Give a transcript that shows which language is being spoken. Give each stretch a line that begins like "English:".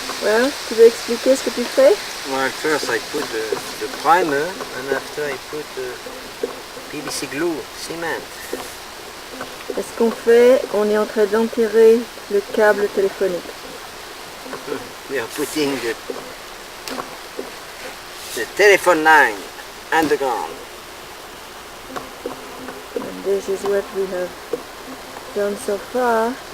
French: Well, tu veux expliquer ce que tu fais?
English: Well, first I put the primer, and after I put the PVC glue, cement.
French: Ce qu'on fait, on est en train d'enterrer le câble téléphonique.
English: We are putting the telephone line underground. And this is what we have done so far.